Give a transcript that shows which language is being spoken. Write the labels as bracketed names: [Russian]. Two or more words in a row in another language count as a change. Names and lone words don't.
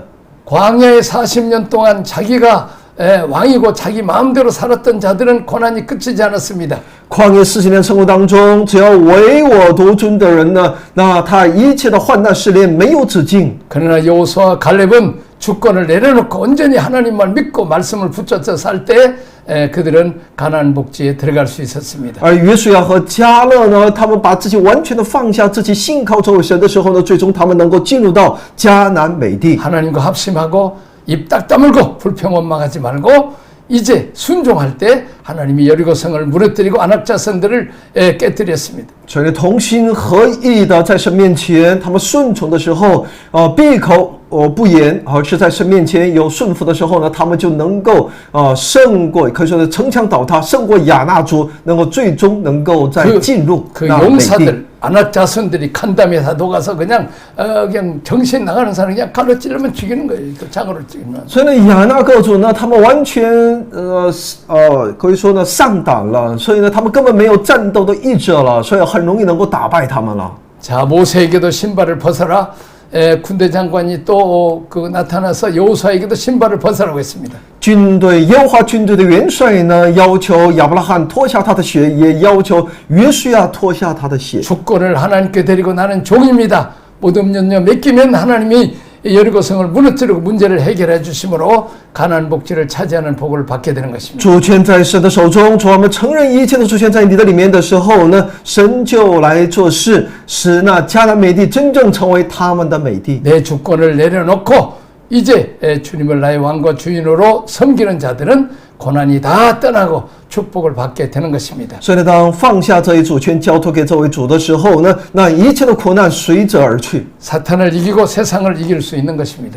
[Korean] 광야에 40년 동안 자기가 왕이고 자기 마음대로 살았던 자들은 고난이 끝이지 않았습니다. [Chinese] 旷野40年生活当中，只要唯我独尊的人呢，那他一切的患难试炼没有止境。 [Korean] 그러나 여호수아와 갈렙은 주권을 내려놓고 온전히 하나님만 믿고 말씀을 붙잡아 살 때 그들은 가나안 복지에 들어갈 수 있었습니다. [Chinese] 而约书亚和迦勒呢，他们把自己完全的放下，自己信靠这位神的时候呢，最终他们能够进入到迦南美地。 [Korean] 하나님과 합심하고 입 딱 다물고 불평 원망하지 말고 이제 순종할 때 하나님이 여리고성을 무너뜨리고 안악 자손들을 깨뜨렸습니다. [Chinese] 所以同心合意的在神面前，他们顺从的时候，闭口不言，而是在神面前有顺服的时候呢，他们就能够胜过，可以说是城墙倒塌，胜过亚纳族，能够最终能够再进入 [Korean] 그 [Chinese] 那美地。 [Korean] 용사들 안악 자손들이 칸담에서 녹아서 그냥 정신 나가는 사람 그냥 칼로 찌르면 죽이는 거예요. 그 장으로 찌르면. [Chinese] 所以呢，亚纳各族呢，他们完全可以说呢上党了，所以呢，他们根本没有战斗的意志了，所以很容易能够打败他们了。 [Korean] 자, 모세에게도 신발을 벗어라. 군대 장관이 또 나타나서 여호수아에게도 신발을 벗으라고 했습니다. [Chinese] 军队耶和华军队的元帅呢，要求亚伯拉罕脱下他的鞋，也要求约书亚脱下他的鞋。 [Korean] 주권을 하나님께 드리고 나는 종입니다. 모든 염려 맡기면 하나님이 여리고성을 무너뜨리고 문제를 해결해 주심으로 가나안 복지를 차지하는 복을 받게 되는 것입니다. [Chinese] 主权在神的手中，主我们承认一切的主权在你的里面的时候呢，神就来做事，使那迦南美地真正成为他们的美地。 [Korean] 내 주권을 내려놓고 이제 주님을 나의 왕과 주인으로 섬기는 자들은 고난이 다 떠나고 축복을 받게 되는 것입니다. [Chinese] 所以呢，当放下这一主权，交托给这位主的时候呢，那一切的苦难随着而去。 [Korean] 사탄을 이기고 세상을 이길 수 있는 것입니다.